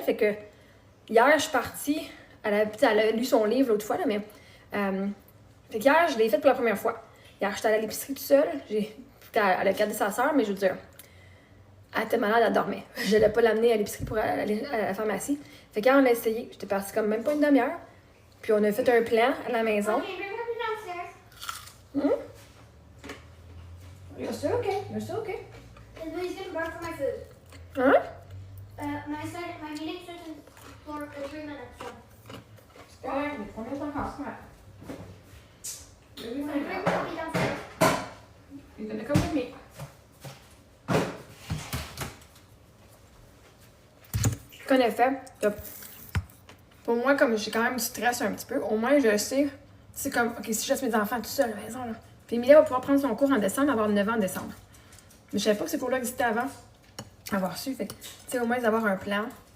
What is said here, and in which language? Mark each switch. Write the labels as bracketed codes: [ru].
[fr] Fait que hier, je suis partie, elle a lu son livre l'autre fois, là, mais, fait qu'hier, je l'ai fait pour la première fois. Hier, j'étais allée à l'épicerie toute seule. Elle a gardé sa sœur, mais je veux dire, elle était malade, elle dormait. Je n'allais pas l'amener à l'épicerie pour aller à la pharmacie. Fait qu'hier, on a essayé. J'étais partie comme même pas une demi-heure. Puis on a fait un plan à la maison. [en] Okay, bring me downstairs. You're still okay. You're still okay. And he's gonna bark for my food. [fr] Hein? [en] My meeting starts in 3 minutes, so. [fr] C'est correct, mais on est encore, c'est correct. [en] Bring me downstairs. You're gonna come with me. [fr] Qu'en effet, pour moi, comme j'ai quand même du stress un petit peu, au moins je sais, c'est comme, ok, si je laisse mes enfants tout seuls à la maison, là. Puis Emilia va pouvoir prendre son cours en décembre, avoir 9 ans en décembre. Mais je savais pas que ces cours-là existaient avant, avoir su, fait que, tu sais, au moins d'avoir un plan.